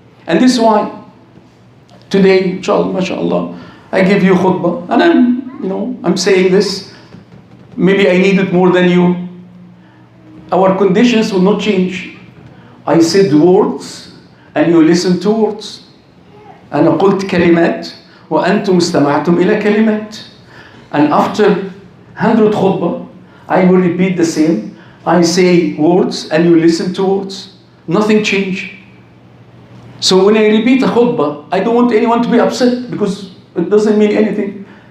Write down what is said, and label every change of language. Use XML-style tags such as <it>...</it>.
<en>And this is why today, inshallah, mashallah, I give you khutbah, and I'm saying this. Maybe I need it more than you. Our conditions will not change. I said words, and you listen to words.</en> <ar>أنا قلت كلمات وأنتم استمعتم إلى كلمات.</ar> <en>And after 100 khutbah, I will repeat the same. I say words, and you listen to words. Nothing changed. So when I repeat a khutbah, I don't want anyone to be upset because it doesn't mean anything.</en>